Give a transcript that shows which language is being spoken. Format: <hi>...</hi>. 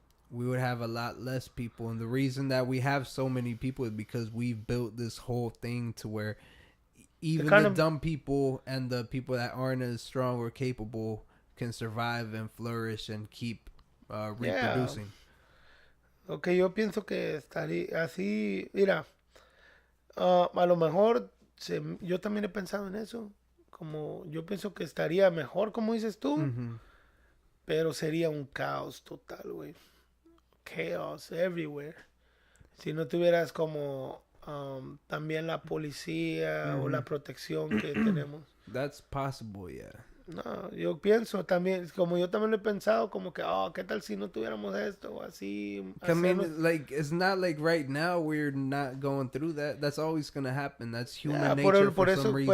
<en>We would have a lot less people. And the reason that we have so many people is because we've built this whole thing to where even the dumb people and the people that aren't as strong or capable can survive and flourish and keep reproducing.</en> <es>Ok, yo pienso que estaría así, mira, a lo mejor yo también he pensado en eso, como yo pienso que estaría mejor, como dices tú, pero sería un caos total, güey.</es> <en>Chaos everywhere.</en> <es>Si no tuvieras como también la policía o la protección que tenemos.</es> <en>That's possible, yeah.</en> <es>No, yo pienso también, como yo también lo he pensado, como que, ¿qué tal si no tuviéramos esto o así?</es> <en>I mean, like, it's not like right now we're not going through that. That's always going to happen. That's human nature for some reason.</en>